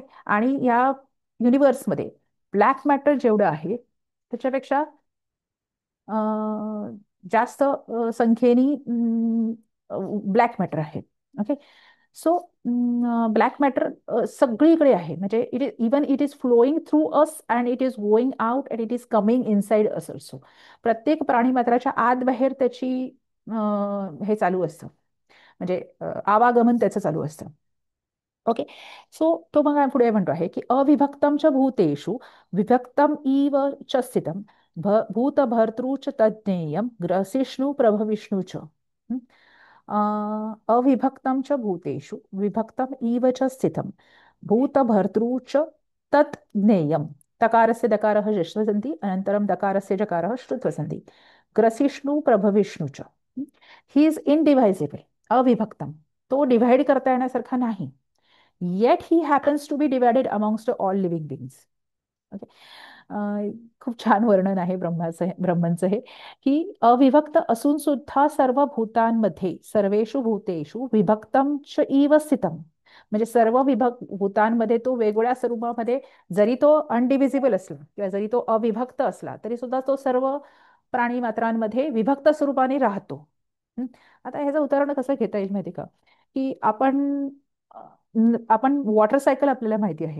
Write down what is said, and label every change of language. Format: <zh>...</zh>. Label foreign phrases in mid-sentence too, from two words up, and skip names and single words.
<mr>आणि या युनिव्हर्समध्ये</mr> <en>black matter</en> <mr>जेवढं आहे त्याच्यापेक्षा जास्त संख्येने</mr> <en>black matter</en> <mr>आहे. ओके. सो</mr> <en>black matter</en> <mr>सगळीकडे आहे.</mr> <en>म्हणजे it is even it is flowing through us and it is going out and it is coming inside us also.</en> <mr>प्रत्येक प्राणीमात्राच्या आत बाहेर त्याची हे चालू असतं. म्हणजे आवागमन त्याचं चालू असतं. ओके. सो तो मग पुढे म्हणतो आहे की</mr> <sa>अविभक्तम च भूतेषु विभक्तम इव च स्थितम भूतभर्तृ च तज्ज्ञेयम ग्रसिष्णु प्रभविष्णु च.</sa> <mr>हं?</mr> <sa>अविभक्तम च भूतेषु विभक्तम इव च स्थितम भूतभर्तृ च तत् ज्ञेयम. तकारस्य दकारः षष्ठः सन्ति, अनन्तरं दकारस्य जकारः श्रुत्वः सन्ति. ग्रसिष्णु प्रभविष्णु च.</sa> <en>He is indivisible. अविभक्तम,</en> <mr>तो डिव्हाइड करता येण्यासारखा नाही.</mr> <en>Yet he happens to be divided amongst all living beings.</en> <mr>ओके. खूप छान वर्णन आहे ब्रह्माचं हे, की अविभक्त असून सुद्धा सर्व भूतांमध्ये</mr> <sa>सर्वेषु भूतेषु विभक्तम च इव स्थितम.</sa> <mr>म्हणजे सर्व भूतांमध्ये तो वेगवेगळ्या स्वरूपामध्ये, जरी तो अनडिव्हिजिबल असला किंवा जरी तो अविभक्त असला तरी सुद्धा तो सर्व प्राणी मात्रांमध्ये विभक्त स्वरूपाने राहतो. हं? आता ह्याचं उदाहरण कसं घेता येईल माहिती का, की आपण</mr> <en>water cycle</en> <mr>आपल्याला माहिती आहे.</mr>